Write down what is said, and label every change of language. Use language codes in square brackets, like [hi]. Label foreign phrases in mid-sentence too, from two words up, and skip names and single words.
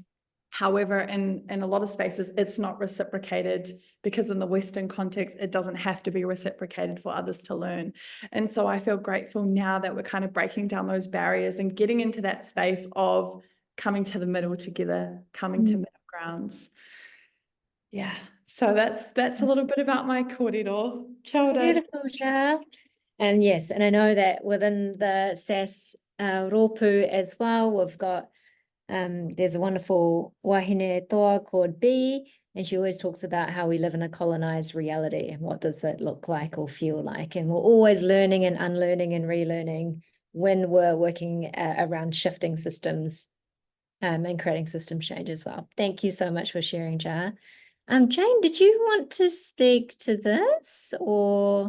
[en] However, in a lot of spaces, it's not reciprocated, because in the Western context, it doesn't have to be reciprocated for others to learn. And so I feel grateful now that we're kind of breaking down those barriers and getting into that space of coming to the middle together, coming to middle grounds. Yeah, so that's a little bit about my kōrero. [mi] Kia ora. [en] Beautiful, Ja. And yes, and I know that within the SASS rōpū as well, we've got there's a wonderful [mi] wahine toa [en] called B, and she always talks about how we live in a colonized reality and what does it look like or feel like. And we're always learning and unlearning and relearning when we're working around shifting systems and creating system change as well. Thank you so much for sharing, Ja. Jane, did you want to speak to this, or